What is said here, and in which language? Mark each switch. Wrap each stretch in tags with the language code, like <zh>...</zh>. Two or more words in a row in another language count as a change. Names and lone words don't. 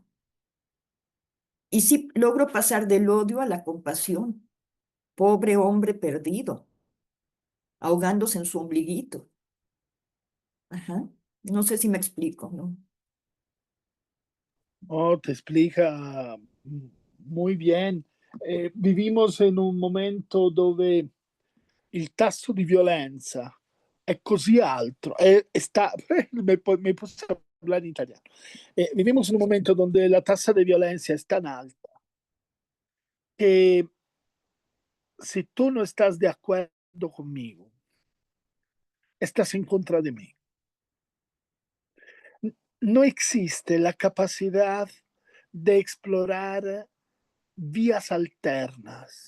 <es>Y sí logro pasar del odio a la compasión. Pobre hombre perdido, ahogándose en su ombliguito. Ajá. No sé si me explico, ¿no? Oh, te explica muy bien.</es> <it>Vivimos in un momento dove il tasso di violenza è così alto, sta,</it> <es>me puse a hablar</es> <it>in italiano.</it> <es>Vivimos in un momento donde la tasa de violencia es tan alta que si tú no estás de acuerdo conmigo, estás en contra de mí. No existe la capacidad de explorar vías alternas.</es>